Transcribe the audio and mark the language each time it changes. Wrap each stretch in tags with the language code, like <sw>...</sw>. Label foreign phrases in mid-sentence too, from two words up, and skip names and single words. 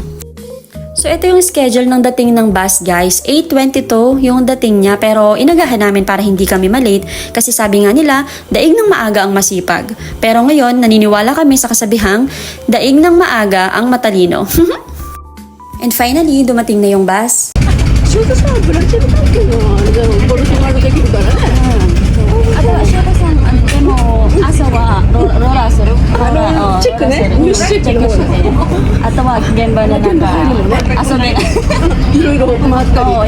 <tl>So ito yung schedule ng dating ng bus guys. 8:22 yung dating niya pero inagahan namin para hindi kami malate kasi sabi nga nila daig ng maaga ang masipag. Pero ngayon naniniwala kami sa kasabihang daig ng maaga ang matalino.</tl> <en>And finally</en> <tl>dumating na yung bus.</tl> <ja>翔太さんブラジル関係のあれだよポルトガルできるからね。あとは翔太さんでも朝はローラーするチェックね。ニュースチェックの方ね。あとは現場でなんか遊びいろいろ回ったり。</ja>